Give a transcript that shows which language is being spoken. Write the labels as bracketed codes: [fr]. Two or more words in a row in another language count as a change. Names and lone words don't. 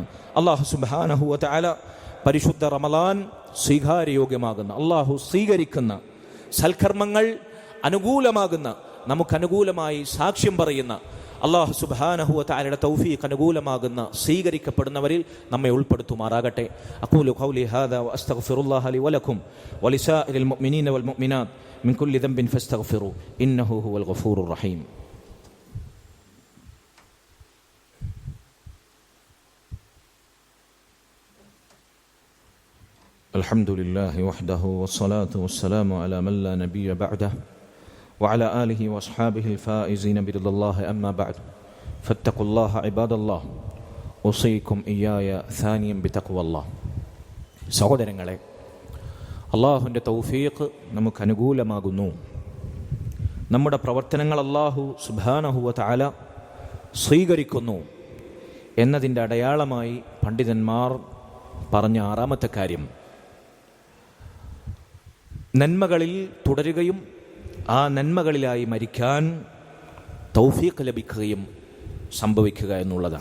[ar] الله سبحانه وتعالى [ml] പരിശുദ്ധ റമദാൻ സ്വീകാര്യയോഗ്യമാകുന്ന, അള്ളാഹു സ്വീകരിക്കുന്ന സൽക്കർമ്മങ്ങൾ അനുകൂലമാകുന്ന, നമുക്കനുകൂലമായി സാക്ഷ്യം പറയുന്ന, [ar] الله سبحانه وتعالى [ml] തൗഫീഖ് അനുകൂലമാകുന്ന, സ്വീകരിക്കപ്പെടുന്നവരിൽ നമ്മെ ഉൾപ്പെടുത്തുമാറാകട്ടെ. [ar] أقول قولي هذا وأستغفر الله لي ولكم ولسائر المؤمنين والمؤمنات من كل ذنب فاستغفروه إنه هو الغفور الرحيم. الحمد لله وحده والصلاة والسلام على من لا نبي بعده وعلى آله وأصحابه الفائزين برضا الله أما بعد فاتقوا الله عباد الله أوصيكم إياي ثانيا بتقوى الله. [ml] സഹോദരങ്ങളെ, അള്ളാഹുവിൻ്റെ തൗഫീഖ് നമുക്ക് അനുകൂലമാകുന്നു. നമ്മുടെ പ്രവർത്തനങ്ങൾ [ar] الله سبحانه وتعالى [ml] സ്വീകരിക്കുന്നു എന്നതിൻ്റെ അടയാളമായി പണ്ഡിതന്മാർ പറഞ്ഞ 6ാമത്തെ കാര്യം, നന്മകളിൽ തുടരുകയും ആ നന്മകളിലായി മരിക്കാൻ തൗഫീഖ് ലഭിക്കുകയും സംഭവിക്കുക എന്നുള്ളതാണ്.